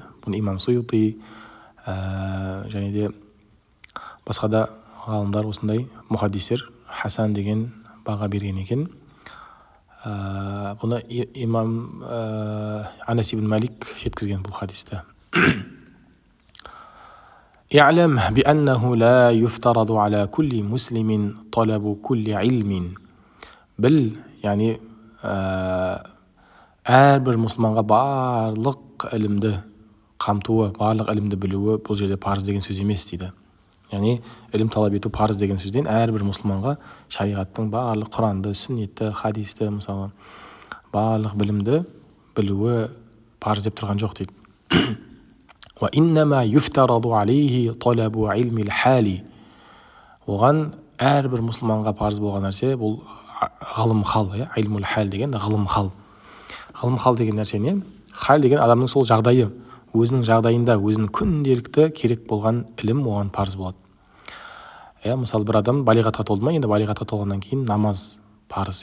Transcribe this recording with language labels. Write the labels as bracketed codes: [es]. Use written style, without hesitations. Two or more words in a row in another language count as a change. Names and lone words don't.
[kk] Бұны имам Суйути және де басқа да ғалымдар, осындай мұхаддистер хасан деген баға берген екен. Бұны имам Анас ибн Малик жеткізген бұл хадисті. [ar] "اعلم بأنه لا يفترض على كل مسلم طلب كل علم." [kk] Біл, яғни әрбір мұсылманға барлық ілімді қамтуы, барлық ілімді білуі бұл жерде парыз деген сөз емес дейді. Яғни ілім талап ету парыз деген сөзден әрбір мұсылманға шариғаттың барлық Құранды, сүннетті, хадисті, мысалы барлық білімді білуі парыз деп тұрған жоқ дейді. [ar] "وإنما يفترض عليه طلب علم الحال." [kk] Оған әрбір мұсылманға парыз болған нәрсе бұл ғылым хал, [ar] علم الحال [kk] деген ғылым хал. Ғылым хал деген нәрсе не? Хал деген адамның сол жағдайы, өзінің жағдайында өзінің күнделікті керек болған ілім оған парыз болады. Мысалы бір адам балиғатқа толды ма, енді балиғатқа толғаннан кейін намаз парыз.